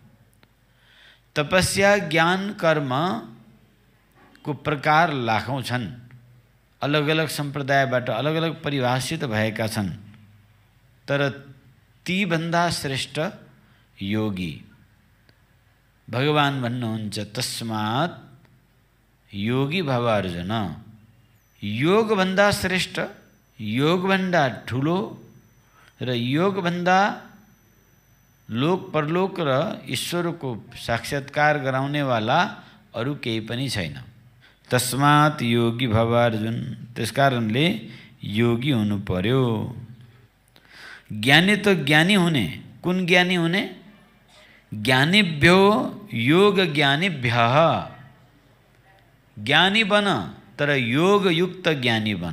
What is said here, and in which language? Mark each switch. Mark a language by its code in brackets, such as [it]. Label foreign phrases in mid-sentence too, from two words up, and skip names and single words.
[ne] तपस्या, ज्ञान, कर्म को प्रकार लाखौं छन्। अलग अलग सम्प्रदायबाट अलग अलग परिभाषित भएका छन्। तर ती भन्दा श्रेष्ठ योगी। भगवान भन्नुहुन्छ, [sa] तस्मात् योगी भव अर्जुन। [ne] योग भन्दा श्रेष्ठ, योग भन्दा ठुलो र योग भन्दा लोक परलोक र ईश्वरको साक्षात्कार गराउनेवाला अरू केही पनि छैन। [sa] तस्मात् योगी भव अर्जुन। [ne] त्यसकारणले योगी हुनु पर्यो। ज्ञानी त ज्ञानी हुने। कुन ज्ञानी हुने? [sa] ज्ञानीभ्यो योग ज्ञानीभ्यः। [ne] ज्ञानी बन, तर योग युक्त ज्ञानी बन।